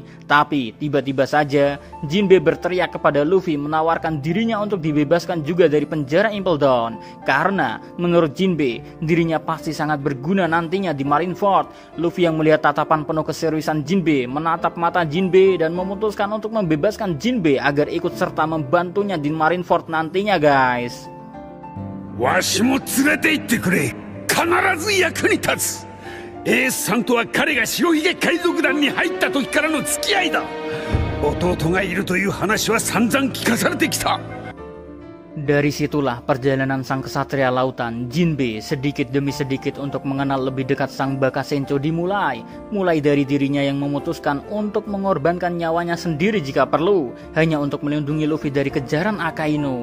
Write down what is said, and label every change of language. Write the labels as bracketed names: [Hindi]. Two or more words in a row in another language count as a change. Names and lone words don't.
[Indonesian] Tapi tiba-tiba saja Jinbe berteriak kepada Luffy menawarkan dirinya untuk dibebaskan juga dari penjara Impel Down karena menurut Jinbe dirinya pasti sangat berguna nantinya di Marineford. Luffy yang melihat tatapan penuh keseriusan Jinbe menatap mata Jinbe dan memutuskan untuk membebaskan Jinbe agar ikut serta membantunya di Marineford nantinya guys. [Japanese] わしも連れて行ってくれ。必ず役に立つ。エースさんとは彼が白ひげ海賊団に入った時からの付き合いだ。弟がいるという話は散々聞かされてきた。 [Indonesian] Dari situlah perjalanan sang kesatria lautan Jinbe sedikit demi sedikit untuk mengenal lebih dekat sang [Japanese] バカ船長 [Indonesian] dimulai. Mulai dari dirinya yang memutuskan untuk mengorbankan nyawanya sendiri jika perlu hanya untuk melindungi Luffy dari kejaran Akainu.